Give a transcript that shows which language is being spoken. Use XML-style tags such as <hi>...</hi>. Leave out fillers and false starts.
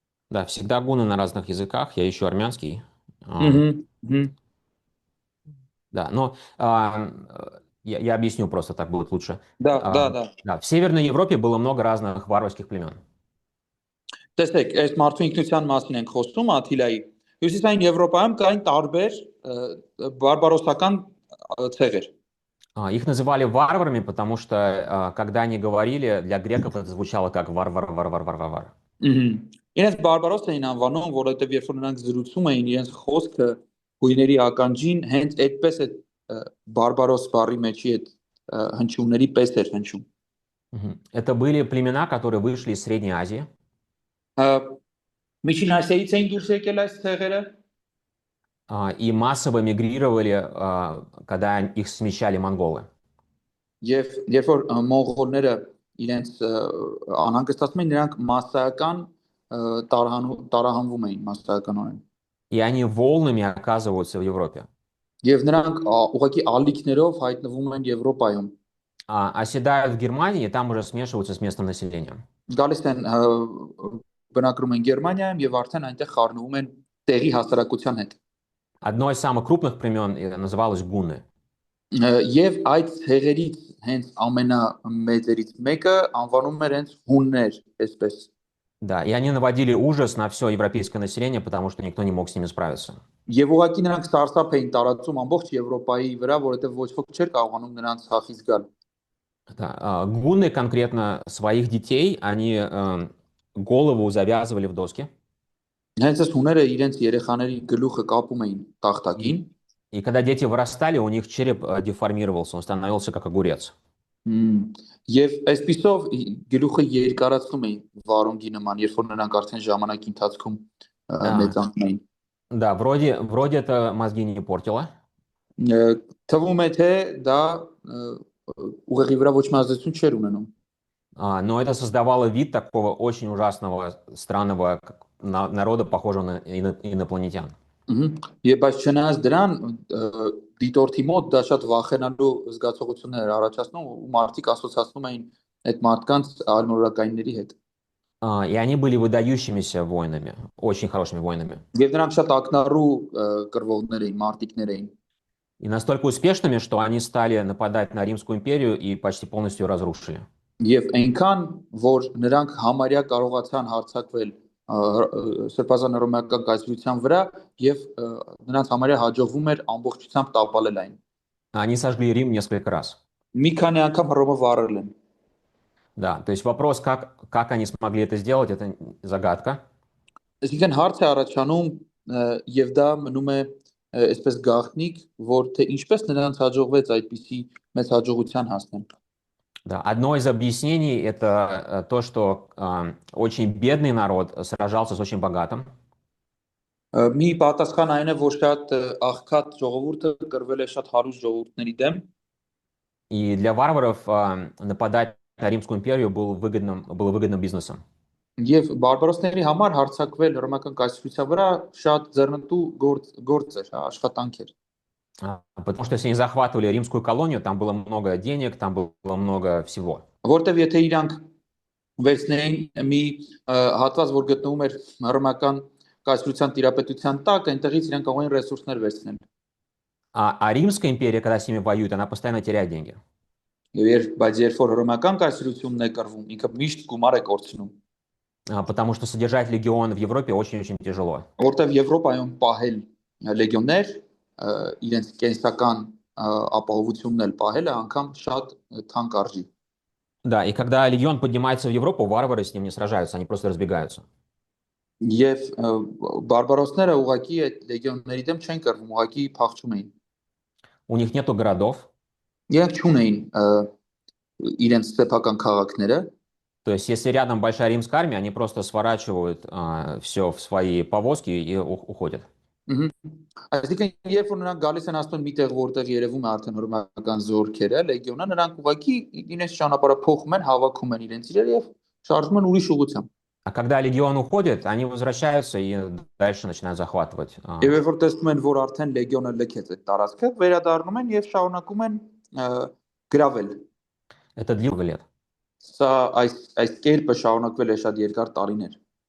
<ru>Да, всегда гунны на разных языках. Я ищу армянский. Да, но я объясню просто, так будет лучше. Да. В Северной Европе было много разных варварских племен.</ru> <hy>Տեսեք, այս մարդու ինքնության մասին ենք խոսում Աթիլայի։ Հյուսիսային Եվրոպայում կային տարբեր բարբարոսական ցեղեր։</hy> <ru>Их называли варварами, потому что, когда они говорили, для греков это звучало как варвар.</ru> <hy>Իրենց բարբարոս էին անվանում, որովհետև երբ որ նրանք զրուցում էին, իրենց խոսքը հույների ականջին հենց այդպես է բարբարոս բառի մեջի այդ հնչյունների պես էր հնչում։</hy> <ru>Это были племена, которые вышли из Средней Азии.</ru> <hy>Միջին Ասիայից էին դուրս եկել այս ցեղերը</hy> <ru>И массово мигрировали, когда их смещали монголы.</ru> <hy>եւ երբ որ մոնղոլները իրենց անհանգստացում էին, նրանք massական տարահանվում էին massականորեն։</hy> <ru>И они волнами оказываются в Европе.</ru> <hy>Եվ նրանք ուղղակի ալիքներով հայտնվում են Եվրոպայում։</hy> <ru>Оседают в Германии, и там уже смешиваются с местным населением.</ru> <hy>Գալիս են բնակվում են Գերմանիայում եւ արդեն այնտեղ խառնվում են տեղի հասարակության հետ։</hy> <ru>Одно из самых крупных племен называлось гунны.</ru> <hy>Եվ այդ ցեղերից հենց ամենամեծերից մեկը անվանում էր հենց հուններ, այսպես։</hy> <ru>Да, и они наводили ужас на все европейское население, потому что никто не мог с ними справиться.</ru> <hy>Եվ ուղղակի նրանք սարսափ էին տարածում ամբողջ Եվրոպայի վրա, որովհետև ոչ ոք չէր կարողանում նրանց ցախից գալ։</hy> <ru>Да, гунны конкретно своих детей, они голову завязывали в доски.</ru> <hy>Հենց այս հուները իրենց երեխաների գլուխը կապում էին տախտակին։</hy> <ru>И когда дети вырастали, у них череп деформировался, он становился как огурец.</ru> <hy>Եվ այսպիսով գլուխը երկարացնում էին վարունգի նման, երբ որ նրանք արդեն ժամանակի ընթացքում մեծանում էին։</hy> <ru>Да, вроде это мозги не портило.</ru> <hy>Թվում է թե դա ուղեղի вրա ոչ մի ազդեցություն չէր ունենում։</hy> <ru>Но это создавало вид такого очень ужасного, странного народа, похожего на инопланетян.</ru> <hy>Եվ բայց չնայած դրան դիտորդի մոտ դա շատ վախենալու զգացողություններ էր առաջացնում ու մարդիկ ասոցացնում էին այդ մարդկանց արմորակայինների հետ։</hy> <ru>И они были выдающимися воинами, очень хорошими воинами.</ru> <hy>Եվ նրանք շատ ակնառու կրվողներ էին, մարտիկներ էին։</hy> <ru>И настолько успешными, что они стали нападать на Римскую империю и почти полностью ее разрушили.</ru> <hy>Եվ այնքան, որ նրանք համարյա կարողացան հարձակվել Սրբազան հռոմեական կայսրության վրա եւ նրանց համարյա հաջողվում էր ամբողջությամբ տապալել այն։</hy> <ru>Они сожгли Рим несколько раз.</ru> <hy>Մի քանի անգամ Հռոմը վառել են։</hy> <ru>Да, то есть вопрос, как они смогли это сделать, это загадка.</ru> <hy>Այսինքն հարց է առաջանում եւ դա մնում է այսպես գաղտնիք, որ թե ինչպես նրանց հաջողվեց այդպիսի մեծ հաջողության հասնել։</hy> <ru>Да, одно из объяснений это то, что очень бедный народ сражался с очень богатым.</ru> <hy>Մի պատասխան այն է, որ շատ աղքատ ժողովուրդը կրվել է շատ հարուստ ժողովուրդների դեմ։</hy> <ru>И для варваров нападать на Римскую империю было выгодным бизнесом.</ru> <hy>Եվ բարբարոսների համար հարձակվել հռոմեական կայսրության վրա շատ ձեռնտու գործ էր, աշխատանք էր։</hy> <ru>Потому что если они захватывали римскую колонию, там было много денег, там было много всего.</ru> <hy>Որտեվ եթե իրանք վերցնեին մի հատված, որ գտնվում էր հռոմեական կայսրության տիրապետության տակ, այնտեղից իրանք կարող էին ռեսուրսներ վերցնել։</hy> <ru>А Римская империя, когда с ними воюет, она постоянно теряет деньги.</ru> <hy>Բայց երբ որ հռոմեական կայսրությունն է կռվում, ինքը միշտ գումար է կորցնում։</hy> <ru>Потому что содержать легион в Европе очень-очень тяжело.</ru> <hy>Որտեվ Եվրոպայում պահել լեգիոններ իրենց կենսական ապահովությունն էլ պահելը անգամ շատ թանկ արժի։</hy> <ru>Да, и когда легион поднимается в Европу, варвары с ним не сражаются, они просто разбегаются.</ru> <hy>Եվ բարբարոսները ուղակի այդ լեգիոնների դեմ չեն կռվում, ուղակի փախչում էին։</hy> <ru>У них нету городов.</ru> <hy>Իրենք չունեին իրենց սեփական քաղաքները։</hy> <ru>То есть, если рядом большая римская армия, они просто сворачивают все в свои повозки и уходят.</ru> <hy>Այսինքն, երբ որ նրանք գալիս են ասում միտեղ որտեղ երևում է արդեն հռոմեական զորքերը, լեգիոնը, նրանք ուղղակի իրենց ճանապարհը փոխում են, հավաքում են իրենց իրեր եւ շարժվում են ուրիշ ուղղությամբ։</hy> <ru>А когда легион уходит, они возвращаются и дальше начинают захватывать.</ru> <hy>Եվ երբ որ տեսնում են, որ արդեն լեգիոնը լքեց այդ տարածքը, վերադառնում են եւ շարունակում են գրավել։</hy> <ru>Это длилось лет.</ru> <hy>Սա այս կերպը շարունակվել է շատ երկար տարիներ։</hy>